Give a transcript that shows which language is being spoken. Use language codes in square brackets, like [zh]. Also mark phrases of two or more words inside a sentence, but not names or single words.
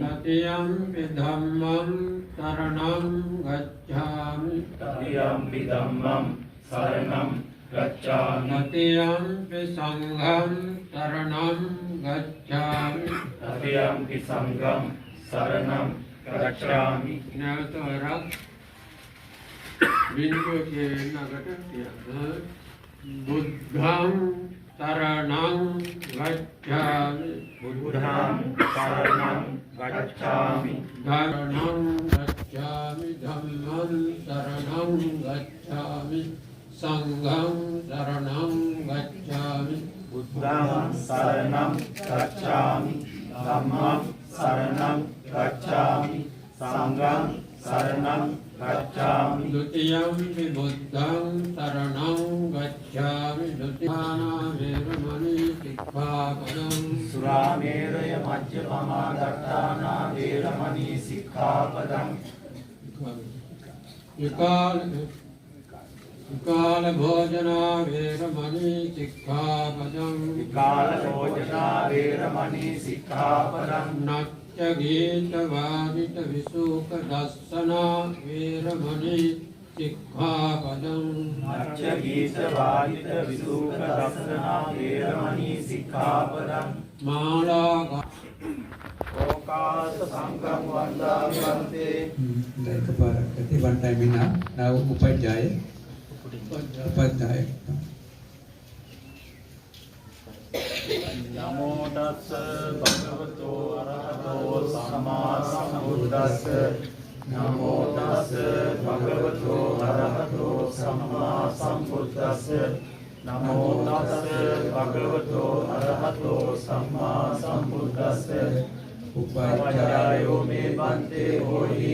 [pi] တတိယံ ධම්මං සරණං ගච්ඡාමි တတိယံ ධම්මං සරණං ගච්ඡාමි တတိယံ සංඝං සරණං ගච්ඡාමි တတိယံ සංඝං සරණං ගච්ඡාමි [si] නැවත වරක් බින්දුව කියන නගට කියන්න [pi] බුද්ධං සරණං ගච්ඡාමි බුද්ධං සරණං ගච්ඡාමි ධම්මං ගච්ඡාමි ධම්මං සරණං ගච්ඡාමි සංඝං සරණං ගච්ඡාමි බුද්ධං සරණං ගච්ඡාමි ධම්මං සරණං ගච්ඡාමි සංඝං සරණං ගච්ඡාමි ဒုတိယံ බුද්ධං සරණං ගච්ඡාමි ဒုတိယානා වේරමණී සික්ඛාපදං සුරාමේරය මජ්ජපමා දට්ඨානා වේරමණී සික්ඛාපදං විකාල භෝජනා වේරමණී සික්ඛාපදං විකාල භෝජනා වේරමණී සික්ඛාපදං නච්ච ගීත වාදිත විසුක දස්සනා වේරමණී සික්ඛාපදං නච්ච ගීත වාදිත විසුක දස්සනා වේරමණී සික්ඛාපදං මාලා ඕකාස සංඝං වන්දාමි වන්තේ [en] එකපාරක් one time enough. Now උපජ්ජාය [pi] නමෝ තස්ස භගවතෝ අරහතෝ සම්මා සම්බුද්දස්ස නමෝ තස්ස භගවතෝ අරහතෝ සම්මා සම්බුද්දස්ස නමෝ තස්ස භගවතෝ අරහතෝ සම්මා සම්බුද්දස්ස උපජ්ජායෝ මේ බන්තේ හෝහි